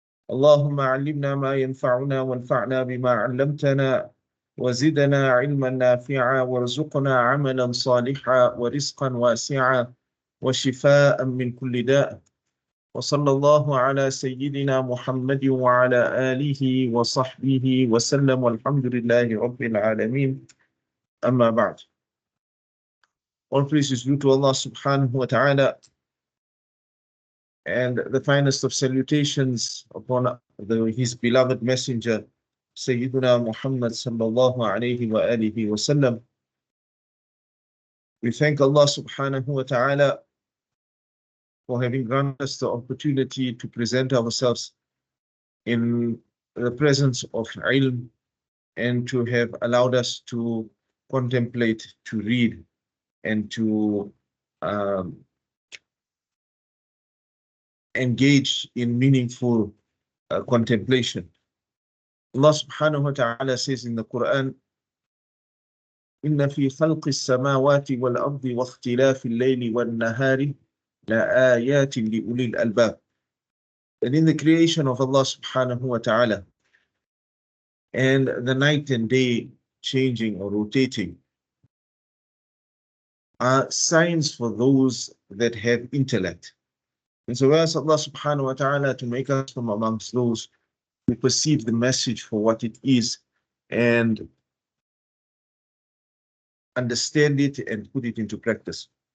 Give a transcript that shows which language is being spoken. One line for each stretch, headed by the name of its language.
Arabic: اللهم علمنا ما ينفعنا وانفعنا بما علمتنا وزدنا علما نافعا وارزقنا عملا صالحا ورزقا واسعا وشفاء من كل داء. وصلى الله على سيدنا محمد وعلى آله وصحبه وسلم والحمد لله رب العالمين. أما بعد.
English: All praise is due to Allah subhanahu wa ta'ala, and the finest of salutations upon his beloved messenger, Sayyiduna Muhammad sallallahu alayhi wa alihi wa sallam. We thank Allah subhanahu wa ta'ala for having granted us the opportunity to present ourselves in the presence of ilm and to have allowed us to contemplate, to read, and to engage in meaningful contemplation. Allah subhanahu wa ta'ala says in the Quran,
Arabic: إِنَّ فِي خَلْقِ السَّمَاوَاتِ وَالْأَرْضِ وَاخْتِلَافِ اللَّيْلِ وَالنَّهَارِ لَآيَاتٍ لِأُولِي الْأَلْبَابِ.
English: And in the creation of Allah subhanahu wa ta'ala and the night and day changing or rotating are signs for those that have intellect. And so we ask Allah subhanahu wa ta'ala to make us from amongst those who perceive the message for what it is and understand it and put it into practice.